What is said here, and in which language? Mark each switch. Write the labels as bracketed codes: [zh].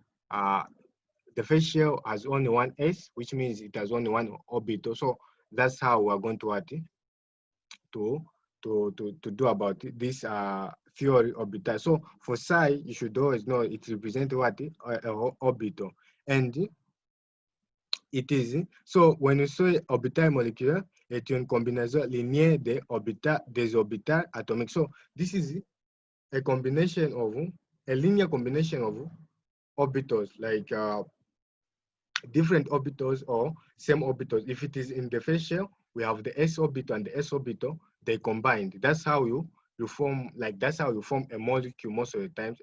[en] The phase shell has only one s, which means it has only one orbital. So that's how we're going to what? To do about this theory orbital. So for psi, you should always know it represents what? Orbital. And it is, so when you say [fr] orbital moléculaire, est une combinaison linéaire des orbitales atomiques. [en] So this is a combination of, a linear combination of orbitals, like different orbitals or same orbitals. If it is in the phase shell, we have the s orbital and the s orbital, they combined. That's how you form, like that's how you form a molecule most of the times.